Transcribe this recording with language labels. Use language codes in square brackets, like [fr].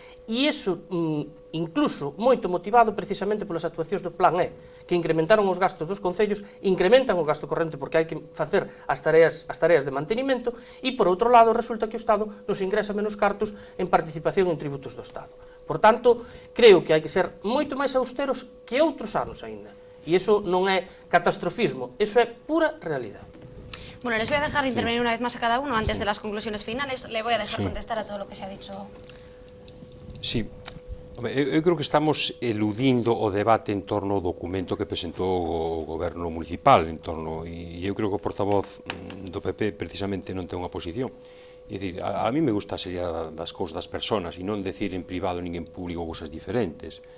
[gl] E iso, incluso, moito motivado precisamente polas actuacións do Plan E, que incrementaron os gastos dos concellos, incrementan o gasto corrente porque hai que facer as tareas de mantenimento, e, por outro lado, resulta que o Estado nos ingresa menos cartos en participación en tributos do Estado. Por tanto, creo que hai que ser moito máis austeros que outros anos aínda. E iso non é catastrofismo, iso é pura realidade. [es] Bueno, les voy a dejar intervenir una vez más a cada uno antes de las conclusiones finales. Le voy a dejar contestar a todo lo que se ha dicho. [gl] Sí, eu creo que estamos eludindo o debate en torno ao documento que presentou o goberno municipal e eu creo que o portavoz do PP precisamente non ten unha posición. É dicir, [es] a mí me gusta [gl] a seriedade das cousas das persoas e non decir en privado nin en público cousas diferentes.